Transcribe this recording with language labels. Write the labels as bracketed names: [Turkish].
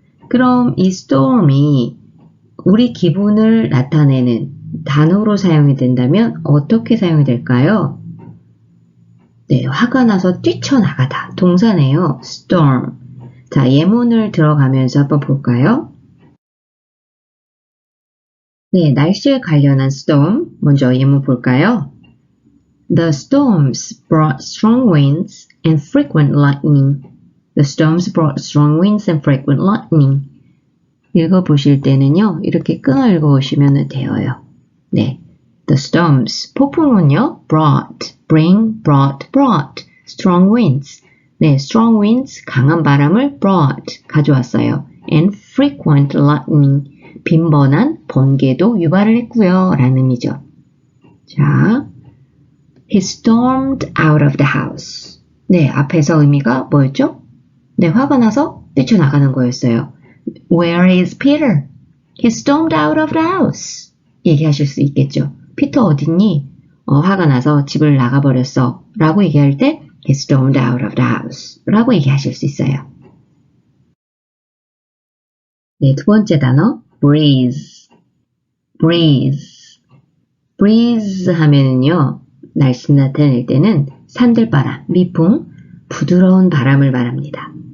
[Korean] 그럼 이 storm이 우리 기분을 나타내는 단어로 사용이 된다면 어떻게 사용이 될까요? 네, 화가 나서 뛰쳐나가다. 동사네요. storm. 자, 예문을 들어가면서 한번 볼까요? 네, 날씨에 관련한 storm. 먼저 예문 볼까요? [English] The storms brought strong winds and frequent lightning. The storms brought strong winds and frequent lightning. [Korean] 읽어보실 때는요, 이렇게 끊어 읽어보시면 돼요. [English] 네. The storms. [Korean] 폭풍은요, [English] brought, bring, brought. Strong winds. 네, strong winds. [Korean] 강한 바람을 brought. 가져왔어요. [English] And frequent lightning. [Korean] 빈번한 번개도 유발을 했고요. 라는 의미죠. [English] 자, he stormed out of the house. [Korean] 네, 앞에서 의미가 뭐였죠? 네, 화가 나서 뛰쳐나가는 거였어요. [English] Where is Peter? He stormed out of the house. [Korean] 얘기하실 수 있겠죠. 피터 어딨니? 화가 나서 집을 나가버렸어. 라고 얘기할 때 [English] He stormed out of the house. [Korean] 라고 얘기하실 수 있어요. 네, 두 번째 단어 breeze. breeze. breeze 하면은요. 날씨 나타낼 때는 산들바람, 미풍, 부드러운 바람을 말합니다.